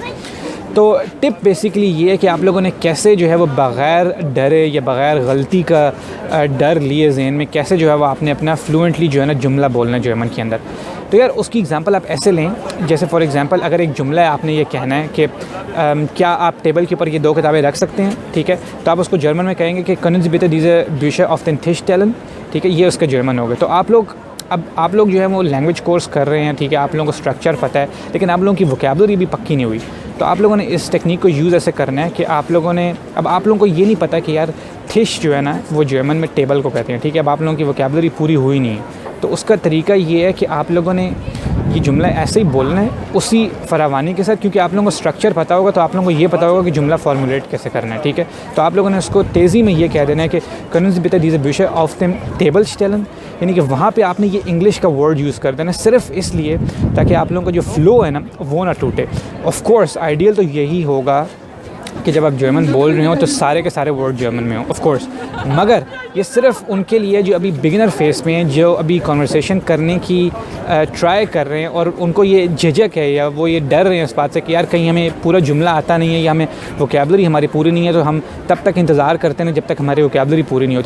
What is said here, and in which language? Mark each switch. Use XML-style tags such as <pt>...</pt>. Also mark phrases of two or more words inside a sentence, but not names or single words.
<ur>तो</ur> <en>tip basically</en> <ur>یہ ہے کہ آپ لوگوں نے کیسے جو ہے وہ بغیر ڈرے یا بغیر غلطی کا ڈر لیے ذہن میں کیسے جو ہے وہ آپ نے اپنا فلوئنٹلی جو ہے نا جملہ بولنا جرمن کے اندر. تو یار اس کی ایگزامپل آپ ایسے لیں، جیسے</ur> <en>for example</en> <ur>اگر ایک جملہ ہے، آپ نے یہ کہنا ہے کہ کیا آپ ٹیبل کے اوپر یہ 2 کتابیں رکھ سکتے ہیں، ٹھیک ہے. تو آپ اس کو جرمن میں کہیں گے کہ</ur> <de>Kanns bitte diese Bücher auf den Tisch stellen,</de> <ur>ٹھیک ہے، یہ اس کا جرمن ہوگا. تو آپ لوگ جو ہے وہ</ur> <en>language course</en> <ur>کر رہے ہیں، ٹھیک ہے، آپ لوگوں کو اسٹرکچر پتا ہے، لیکن آپ لوگوں کی ووکیبلری بھی پکی نہیں ہوئی. تو آپ لوگوں نے اس ٹیکنیک کو یوز ایسے کرنا ہے کہ آپ لوگوں کو یہ نہیں پتا کہ یار تھش جو ہے نا وہ جرمن میں ٹیبل کو کہتے ہیں، ٹھیک ہے. اب آپ لوگوں کی ووکیبلری پوری ہوئی نہیں ہے، تو اس کا طریقہ یہ ہے کہ آپ لوگوں نے یہ جملہ ایسے ہی بولنا ہے اسی فراوانی کے ساتھ، کیونکہ آپ لوگوں کو اسٹرکچر پتا ہوگا تو آپ لوگوں کو یہ پتا ہوگا کہ جملہ فارمولیٹ کیسے کرنا ہے، ٹھیک ہے. تو آپ لوگوں نے اس کو تیزی میں یہ کہہ دینا ہے کہ</ur> <de>Kanns bitte diese Bücher auf dem Table stellen,</de> <ur>یعنی کہ وہاں پہ آپ نے یہ انگلش کا ورڈ یوز کر دینا صرف اس لیے تاکہ آپ لوگوں کا جو فلو ہے نا وہ نہ ٹوٹے.</ur> <en>of course</en> <ur>آئیڈیل تو یہی ہوگا کہ جب آپ جرمن بول رہے ہو تو سارے کے سارے ورڈ جرمن میں ہو,</ur> <en>of course,</en> <ur>مگر یہ صرف ان کے لیے جو ابھی</ur> <en>beginner phase</en> <ur>میں ہیں، جو ابھی کنورسیشن کرنے کی ٹرائی کر رہے ہیں اور ان کو یہ جھجک ہے یا وہ یہ ڈر رہے ہیں اس بات سے کہ یار کہیں ہمیں پورا جملہ آتا نہیں ہے یا ہمیں ووکیبلری ہماری پوری نہیں ہے، تو ہم تب تک انتظار کرتے ہیں جب تک ہماری ووکیبلری پوری نہیں ہوتی.</ur>